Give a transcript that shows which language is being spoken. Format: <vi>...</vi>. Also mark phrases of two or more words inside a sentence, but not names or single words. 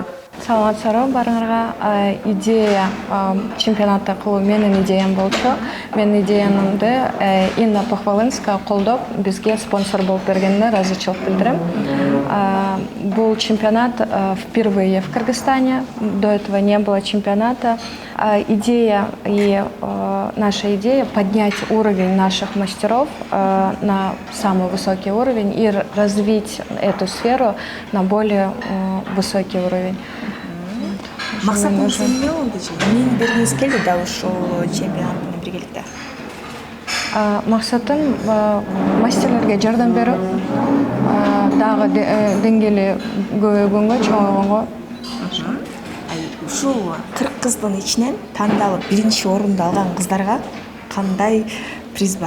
<ky>Саламатсыздарбы баарыңарга. Идея чемпионатты кылуу менин идеям болчу. Менин идеямды Инна Похвалынская колдоп, бизге спонсор болуп бергенине ыраазычылык билдирем.</ky> <ru>Бул чемпионат впервые в Кыргызстане. До этого не было чемпионата. Идея и наша идея поднять уровень наших мастеров на самый высокий уровень и развить эту сферу на более высокий уровень.</ru> <ky>Максатыңыз эмне болду? Эмнени бергиңиз келди да ушул чемпионат менен биргеликте? Максатым мастерлерге жардам берүү, дагы деңгээли көбөйгөнгө, чоңойгонго. Ушул 40 кыздын ичинен тандалып биринчи орунду алган кыздарга кандай приз бар?</ky>